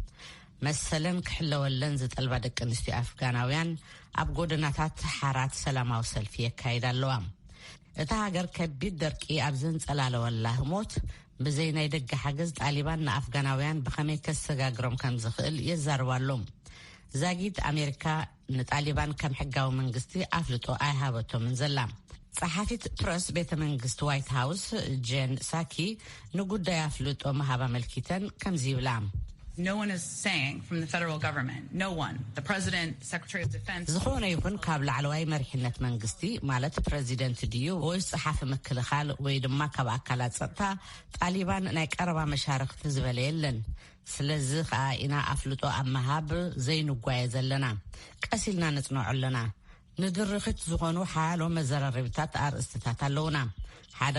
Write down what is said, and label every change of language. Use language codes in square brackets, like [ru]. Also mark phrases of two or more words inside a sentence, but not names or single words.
[ti] መሰለን ክሕለወለን ዝጠልባ ደቂ ኣንስትዮ ኣፍጋናውያን ኣብ ጎደናታት ሓራት ሰላማዊ ሰልፊ የካይዳ ኣለዋ እታ ሃገር ከቢድ ደርቂ ኣብ ዘንጸላለወላ ህሞት ብዘይ ናይ ደገ ሓገዝ ጣሊባን ንኣፍጋናውያን ብኸመይ ከሰጋግሮም ከም ዝኽእል የዛርባሎም ዛጊድ ኣሜሪካ ንጣሊባን ከም ሕጋዊ መንግስቲ ኣፍልጦ ኣይሃበቶምን ዘላ ጸሓፊት ፕረስ ቤተ መንግስቲ ዋይት ሃውስ ጄን ሳኪ ንጉዳይ ኣፍልጦ መሃባ መልኪተን ከምዚ ይብላ [en] No one is saying from the federal government, no one, the president, secretary of defense. [ti] ዝኾነ ይኹን ካብ ላዕለዋይ መሪሕነት መንግስቲ ማለት ፕሬዚደንት ድዩ ወይ ጸሓፊ ምክልኻል ወይ ድማ ካብ ኣካላት ጸጥታ ጣሊባን ናይ ቀረባ መሻርክቲ ዝበለ የለን ስለዚ ከዓ ኢና ኣፍልጦ ኣብ መሃብ ዘይንጓየ ዘለና ቀሲልና ነጽንዖ ኣለና ንድርኽት ዝኾኑ ሓያሎ መዘራረብታት ኣርእስትታት ኣለውና ሓደ